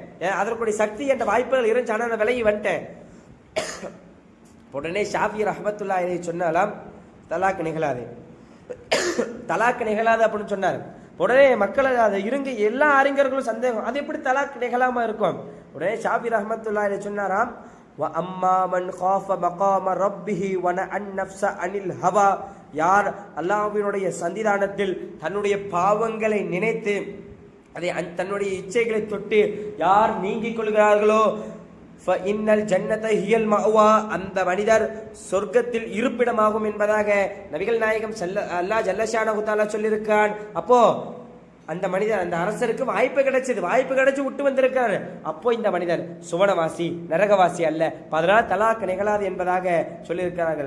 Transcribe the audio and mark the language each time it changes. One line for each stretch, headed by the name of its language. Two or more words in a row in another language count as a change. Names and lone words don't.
Tamil: அதற்குடைய சக்தி என்ற வாய்ப்புகள் இருந்துச்சு, ஆனால் நான் விலகி வந்துட்டேன். உடனே ஷாஃபி
Arabic: رحمة الله عليه
Tamil: சொன்னாலாம், தலாக் நிகழாது, தலாக் நிகழாது அப்படின்னு சொன்னார். உடனே மக்கள் அதை இருங்க எல்லா அறிஞர்களும் சந்தேகம், அது எப்படி தலாக் நிகழாம இருக்கும்? உடனே ஷாஃபி
Arabic: رحمة الله عليه
Tamil: சொன்னாராம்,
Arabic: وَأَمَّا مَنْ خَافَ مَقَامَ رَبِّهِ وَنَهَى النَّفْسَ عَنِ الْهَوَى,
Tamil: யார் அல்லாஹ்வினுடைய சன்னிதானத்தில் தன்னுடைய பாவங்களை நினைத்து அதை தன்னுடைய இச்சைகளை தொட்டு யார் நீங்கிக் கொள்கிறார்களோ,
Arabic: فَإِنَّ الْجَنَّةَ هِيَ الْمَأْوَى,
Tamil: அந்த மனிதர் சொர்க்கத்தில் இருப்பிடமாகும் என்பதாக நபிகள் நாயகம் அல்லாஹ்
Arabic: جل شأنه تعالى
Tamil: சொல்லியிருக்கான். அப்போ அந்த மனிதர், அந்த அரசருக்கு வாய்ப்பு கிடைச்சு விட்டு வந்திருக்காரு. அப்போ இந்த மனிதர் சுவனவாசி நரகவாசி அல்ல, அதனால தலாக் நிகழாது என்பதாக சொல்லியிருக்கிறார்கள்.